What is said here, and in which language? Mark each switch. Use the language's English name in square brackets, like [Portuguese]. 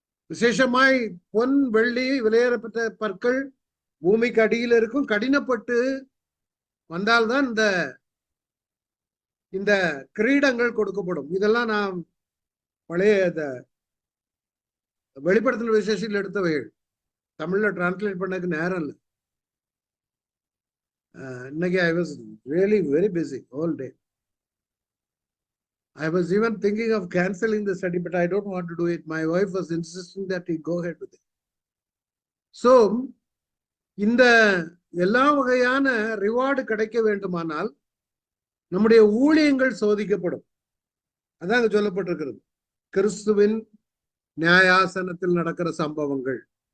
[Tamil] விசேஷமாய் பொன் வெள்ளி விலையேறப்பட்ட பற்கள் பூமிக்கு அடியில் இருக்கும், கடினப்பட்டு வந்தால்தான் இந்த கிரீடங்கள் கொடுக்கப்படும். இதெல்லாம் நாம் பழைய வெளிப்படுத்தின விசேஷத்தில் எடுத்தவைகள், தமிழ்ல டிரான்ஸ்லேட் பண்ணக்கு நேரம் இல்லை. இன்னைக்கு [English] I was really very busy all day. I was even thinking of canceling the study, but I don't want to do it. My wife was insisting that we go ahead with it. So, [Tamil] இந்த எல்லா வகையான reward கிடைக்க வேண்டுமானால் நம்முடைய ஊழியங்கள் சோதிக்கப்படும். அதான் அங்க சொல்லப்பட்டிருக்கிறது. கிறிஸ்துவின் நியாயாசனத்தில் நடக்கிற சம்பவங்கள்.